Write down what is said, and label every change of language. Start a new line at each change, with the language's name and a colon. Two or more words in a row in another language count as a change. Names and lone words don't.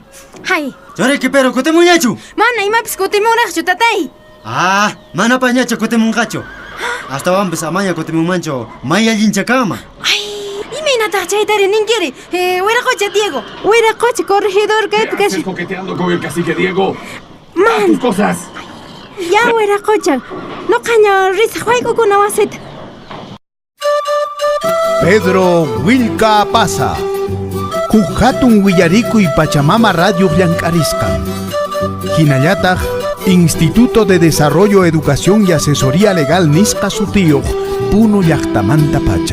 Quechua: Hay. Choreki pero kutimuñachu. Mana imapis kutimunaqchu tatay. Mana pañacha kutimunqachu. Hasta wambis amaña kutimunmanchu maya llinchakama. Ay, imaynataq chaytari ninkiri. Wiraqucha Diego. Wiraqucha corregidor kaypi kashay.
Spanish: coqueteando con el cacique Diego. Man. Tus cosas.
Quechua: Ya wiraqucha. Nuqaña risaq wayk'ukuna wasita. Pedro Wilka Pasa. Hatun Willarikuy Pachamama Radio Llank'arisqa. Hinallataq Instituto de Desarrollo, Educación y Asesoría Legal nisqa sutiyuq Puno llaqtamanta pacha.